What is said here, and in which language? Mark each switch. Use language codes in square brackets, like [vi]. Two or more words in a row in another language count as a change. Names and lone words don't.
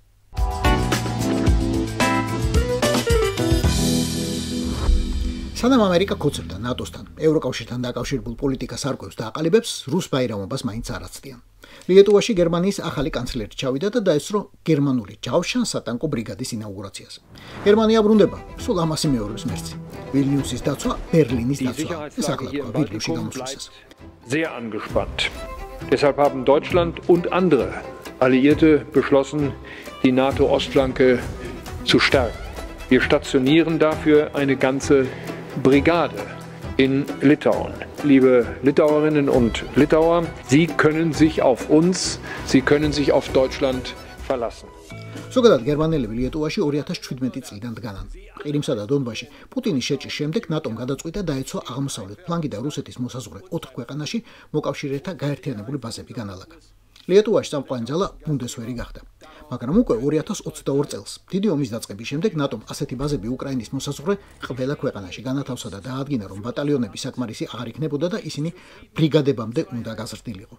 [ka] სანამ ამერიკა ქოცებდა ნატოსთან, ევროკავშირთან დაკავშირებულ პოლიტიკას არკვევს და აყალიბებს, რუს ბაირამობას მაინც არ აცდიან. ლიეტუვაში გერმანიის ახალი კანცლერი ჩავიდა და დაესწრო გერმანული ჯავშან-სატანკო ბრიგადის ინაუგურაციას. გერმანია ბრუნდება, სულ ამას იმეორებს მერცი. ვილნიუსის დაცვა, ბერლინის დაცვა. ეს ახლა თქვა ვიდეოში გამოსვლისას. [de] Sehr angespannt. Deshalb haben Deutschland und andere Alliierte beschlossen, die NATO-Ostflanke zu stärken. Wir stationieren dafür eine ganze Brigade in Litauen. Liebe Litauerinnen und Litauer, Sie können sich auf uns, Sie können sich auf Deutschland verlassen. [ka] ზოგადად გერმანელები ლიეტუვაში 2017 წლიდან დგანან. ყირიმსა და დონბაში პუტინის შეჭრის შემდეგ ნატომ გადაწყვიტა დაეცვა აღმოსავლეთ ფლანგი და რუსეთის მოსაზღვრე 4 ქვეყანაში მოკავშირეთა გაერთიანებული ბაზები განალაგა. ლიეტუვაში წამყვანი ძალა ბუნდესვერი გახდა. მაგრამ უკვე 2022 წელს, დიდი ომის დაწყების შემდეგ ნატომ ასეთი ბაზები უკრაინის მოსაზღვრე ყველა ქვეყანაში განათავსა და დაადგინა, რომ ბატალიონები საკმარისი აღარ იქნებოდა და ისინი ბრიგადებამდე უნდა გაზრდილიყო.